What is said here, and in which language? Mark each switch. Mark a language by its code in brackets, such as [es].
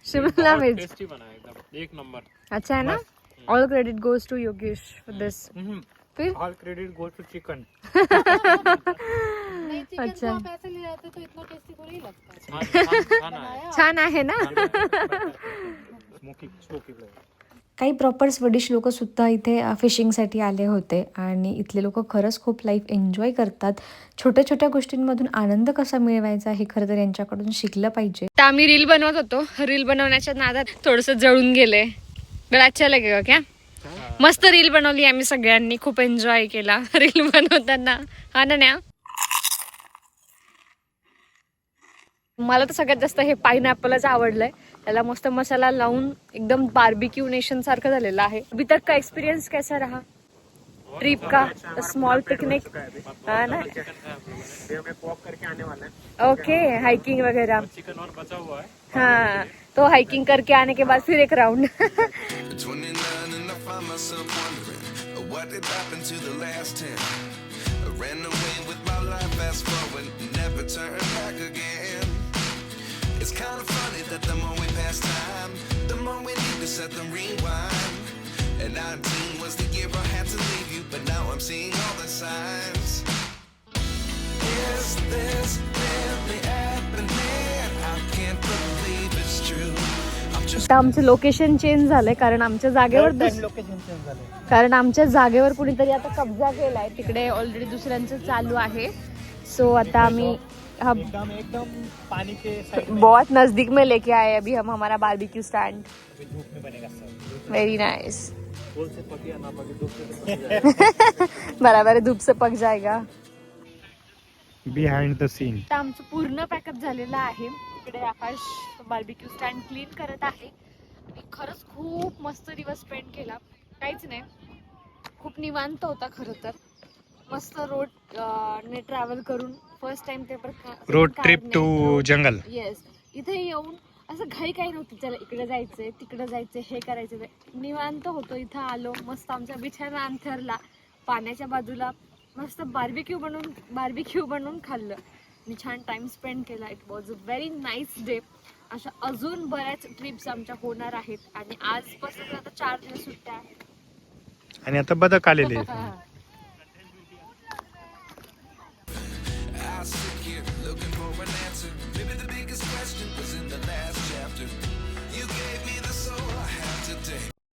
[hi] शिमला मिर्च टेस्टी बना है एकदम, एक नंबर। अच्छा है ना। [en] All credit goes to Yogesh for this. [hi] फिर [en] All credit goes to chicken. [hi] नहीं, चिकन अच्छा। को आप ऐसे ले जाते तो इतना टेस्टी थोड़ी लगता है। खाना है। [mr] छान आहे ना। [en] Smoky flavour. [mr] काही प्रॉपर स्वीडिश लोक सुद्धा इथे फिशिंगसाठी आले होते आणि इथले लोक खरंच खूप लाईफ एन्जॉय करतात. छोट्या छोट्या गोष्टींमधून आनंद कसा मिळवायचा हे खरं तर यांच्याकडून शिकलं पाहिजे. तर आम्ही रील बनवत होतो, रील बनवण्याच्या नादात थोडंसं जळून गेले. [hi] बड़ा अच्छा लगेगा क्या? [mr] मस्त रील बनवली आम्ही सगळ्यांनी, खूप एन्जॉय केला रील बनवताना. हा ना न्या? मला तर सगळ्यात जास्त हे पाइनएप्पलच आवडलंय. त्याला मस्त मसाला लावून एकदम बार्बिक्यू नेशन सारखं झालेलं आहे. [hi] अभी तक का एक्सपीरियंस कैसा रहा ट्रिप का? स्मॉल पिकनिक है ना. करके आने वाला है। ओके, हाइकिंग वगैरह. चिकन और बचा हुआ है। हाँ, तो हाइकिंग करके आने के बाद फिर एक round. [en] 29 and I find myself wondering what did happen to the last 10. I ran away with my life, fast forward, never turn back again. It's kind of funny that the more we pass time, the more we need to set them rewind. And 19 was the year I had to leave you, but now I'm seeing all the signs. Is this really happening? I can't believe it's true. I'm just [mr] आता आमचं location change झालंय कारण आमच्या जागेवर location change झालं। कारण आमच्या जागेवर कुणीतरी आता कब्जा केलाय. तिकडे ऑलरेडी दुसऱ्यांचं चालू आहे. सो आता आम्ही हम [hi] एकदम पानी के साइड में बहुत नजदीक में लेके आए अभी हम हमारा बारबेक्यू स्टैंड. धूप में बनेगा सब। [en] Very nice. [hi] बोल से पकिया ना पके धूप से बराबर है, धूप से पक जाएगा. [en] Behind the scene. [mr] आता आमचं पूर्ण पॅकअप झालेलं आहे. इकडे आकाश बार्बिक्यू स्टँड क्लीन करत आहे आणि खरंच खूप मस्त दिवस स्पेंड केला. काहीच नाही, खूप निवांत होता खरं तर. मस्त रोड ने ट्रॅव्हल करून फर्स्ट टाइम ते [en] Road trip to jungle. [mr] Yes, इथे येऊन असं घाई काही नव्हती. चला इकडे जायचंय, तिकडे जायचंय, हे करायचं, ते निवांत होतो. इथं आलो, मस्त आमचा बिछाना अंथरला, पाण्याच्या बाजूला मस्त बार्बिक्यू बनवून खाल्लं आणि छान टाइम स्पेंड केला. [en] It was a very nice day. [mr] अशा अजून बऱ्याच ट्रिप्स आमच्या होणार आहेत आणि आजपासून आता 4 दिवस सुट्ट्या आहेत. आणि आता बदक आलेले. [en] I sit here looking for an answer. Maybe the biggest question was in the last chapter. You gave me the soul I have today.